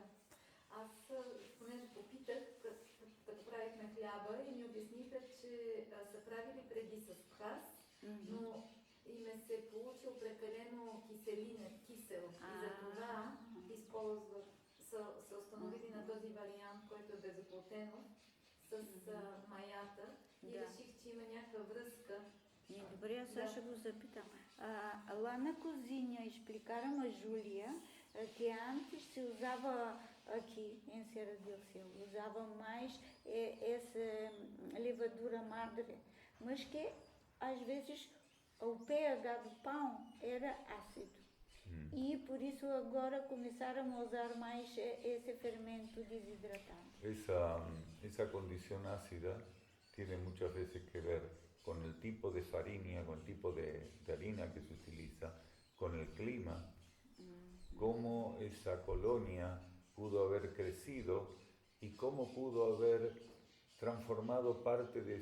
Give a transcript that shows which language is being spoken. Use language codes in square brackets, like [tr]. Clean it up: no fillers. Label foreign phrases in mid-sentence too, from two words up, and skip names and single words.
[bg] Аз, понеже попитах, като правихме хляба и ми обясниха, че са правили преди с прас, но им се получил прекалено кисел. И за това използват, са установили на този вариант, който е безоплотено, с маята и реших, че има някаква връзка. Добре, аз сега ще го запитам. [pt] Lá na cozinha explicaram a Júlia que antes se usava aqui em Serra do Céu, usava mais essa [es] levadura madre, [pt] mas que às vezes o pH do pão era ácido. E por isso agora começaram a usar mais esse fermento desidratante. [es] Esa condición ácida tiene muchas veces que ver con el tipo de farina, con el tipo de harina que se utiliza, con el clima, cómo esa colonia pudo haber crecido y cómo pudo haber transformado parte